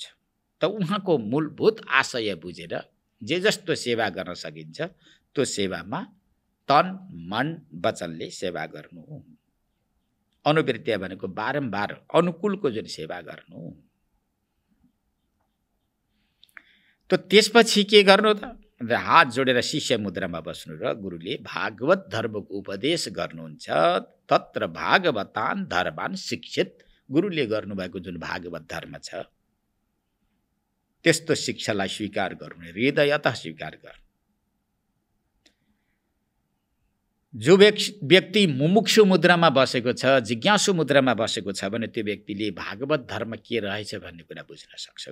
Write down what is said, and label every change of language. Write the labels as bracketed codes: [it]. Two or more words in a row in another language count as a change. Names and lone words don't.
[ne] त उहाँको मूलभूत आशय बुझेर जे जस्तो सेवा गर्न सकिन्छ त्यो सेवामा तन मन वचनले सेवा गर्नु। अनुवृत्ति भनेको बारम्बार अनुकूलको जुन सेवा गर्नु। त त्यसपछि के गर्नु त? हात जोडेर शिष्य मुद्रामा बस्नु र गुरुले भागवत धर्मको उपदेश गर्नुहुन्छ। [sa] तत्र भागवतान धर्मान शिक्षित, [ne] गुरुले गर्नुभएको जुन भागवत धर्म छ त्यस्तो शिक्षालाई स्वीकार गर्नु, हृदयतः स्वीकार गर्नु। जो व्यक्ति मुमुक्षु मुद्रामा बसेको छ, जिज्ञासु मुद्रामा बसेको छ भने त्यो व्यक्तिले भागवत धर्म के रहेछ भन्ने कुरा बुझ्न सक्छ।